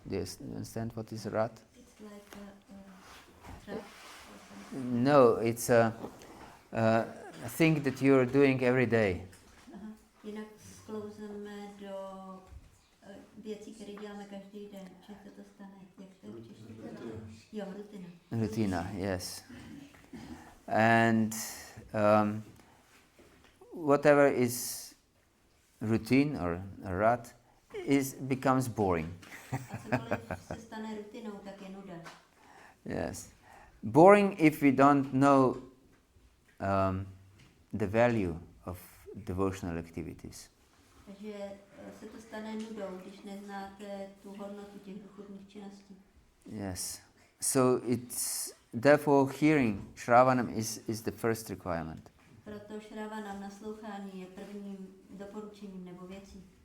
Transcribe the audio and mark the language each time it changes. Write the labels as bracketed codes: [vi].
[en] Do you understand what is a rut? It's like a trap or something. No, it's a thing that you're doing every day. Aha. [cs] Jinak sklouzeme do věcí, které děláme každý den. Že se to stane, jak to je v češtině? Jo, rutina. Rutina, [en] yes. And whatever is routine or a rut becomes boring. [cs] A cokoliv se stane rutinou, tak je nuda. [en] Yes. Boring if we don't know the value of devotional activities. [cs] Takže se to stane nudou, když neznáte tu hodnotu těch duchovních činností. [en] Yes. So it's therefore hearing Shravanam is the first requirement. [cs] Proto Shravanam, naslouchání, je prvním doporučením nebo věcí.